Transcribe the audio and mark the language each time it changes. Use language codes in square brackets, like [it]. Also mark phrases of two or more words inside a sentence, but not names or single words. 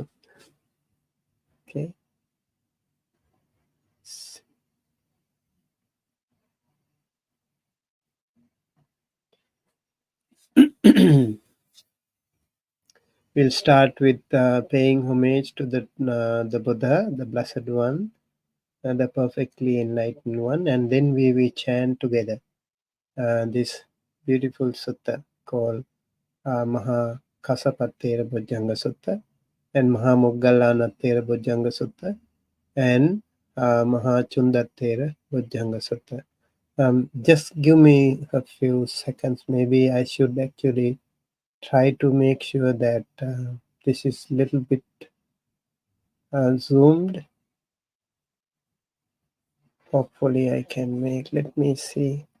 [en] Okay. We'll start with paying homage to the Buddha, the Blessed One, the perfectly enlightened one, and then we will chant together this beautiful sutta called Maha Kasapattera Bojjhanga Sutta and Maha Moggallanattera Bojjhanga Sutta and Maha Chundattera Bojjhanga Sutta. Just give me a few seconds. Maybe I should actually try to make sure that this is little bit zoomed. Hopefully I can make, let me see.